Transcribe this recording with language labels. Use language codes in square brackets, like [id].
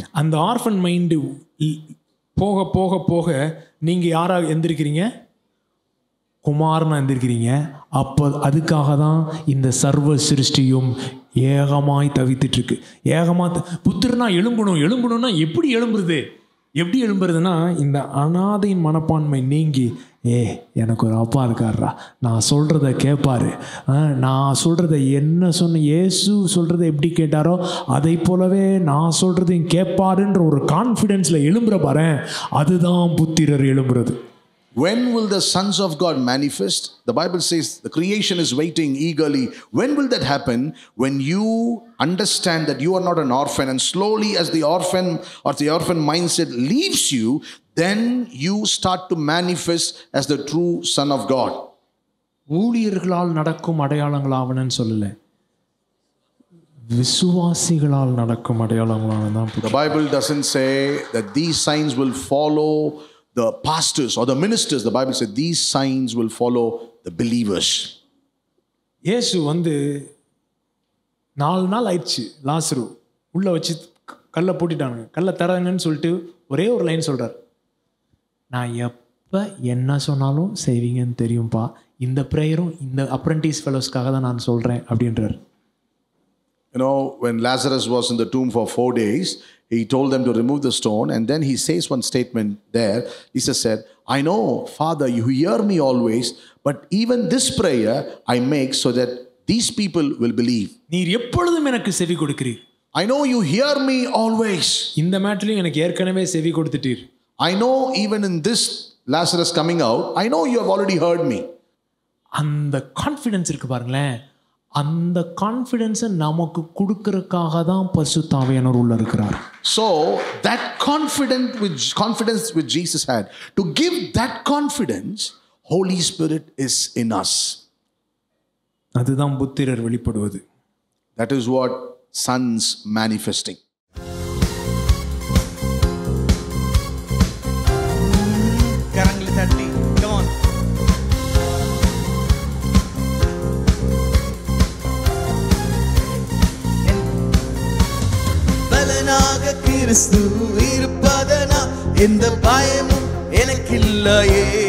[ta] அந்த orphan mind போக போக போக நீங்கள் யாராக எந்திருக்கிறீங்க? குமாரனா எந்திருக்கிறீங்க. அப்போ அதுக்காக தான் இந்த சர்வ சிருஷ்டியும் ஏகமாய் தவித்துட்டு இருக்கு. புத்திரனா எழும்பணும்னா எப்படி எழும்புறது? எப்படி எழும்புறதுன்னா, இந்த அனாதையின் மனப்பான்மை நீங்கி, எனக்கு ஒரு அப்பா இருக்காரா, நான் சொல்கிறத கேட்பாரு, நான் சொல்கிறத என்ன சொன்ன இயேசு சொல்கிறத எப்படி கேட்டாரோ அதை போலவே நான் சொல்கிறதையும் கேட்பாருன்ற ஒரு கான்ஃபிடென்ஸில் எழும்புற பாரு, அதுதான் புத்திரர் எழும்புறது. [en] When will the sons of God manifest? The Bible says the creation is waiting eagerly. When will that happen? When you understand that you are not an orphan, and slowly as the orphan mindset leaves you, then you start to manifest as the true son of God. [ta] ஊழியர்களால் நடக்கும் அடையாளங்களாவனன்னு சொல்லல, விசுவாசிகளால் நடக்கும் அடையாளங்களாவன தான். [en] The Bible doesn't say that these signs will follow the pastors or the ministers. The Bible says these signs will follow the believers. [ta] இயேசு 4 நாள் ஆயிடுச்சு, லாசரு உள்ள வச்சு கல்லை பூட்டிட்டானுங்க. கல்லை தராங்கன்னு சொல்லிட்டு ஒரே ஒரு லைன் சொல்றார், நான் எப்போ என்ன சொன்னாலும் செய்வீங்கன்னு தெரியும்பா, இந்த ப்ரேயரும் இந்த அப்ரெண்டிஸ் ஃபெலோஸ்க்காக தான் நான் சொல்கிறேன் அப்படின்றார். [en] You know, when Lazarus was in the tomb for 4 days, he told them to remove the stone, and then he says one statement there. Jesus said, I know, Father, you hear me always, but even this prayer I make so that these people will believe. [ta] நீர் எப்பொழுதும் எனக்கு செவி கொடுக்கிறீர். [en] I know you hear me always. [ta] இந்த மேட்டர்லயும் எனக்கு ஏற்கனவே செவி கொடுத்துட்டீர். [en] I know even in this Lazarus coming out, I know you have already heard me. [ta] அந்த confidence இருக்கு பாருங்களேன், அந்த கான்ஃபிடன்ஸை நமக்கு கொடுக்கறதுக்காக தான் பரிசுத்த ஆவியானவர் உள்ள இருக்கிறார். [en] So that confidence which Jesus had, to give that confidence, Holy Spirit is in us. [ta] அதுதான் புத்திரர் வெளிப்படுவது. [en] That is what sons manifesting. [ta] கரங்களை தட்டி [en] come on. [ta] பலனாக கிறிஸ்து இருப்பதனா எந்த பயமும் எனக்கில்லையே.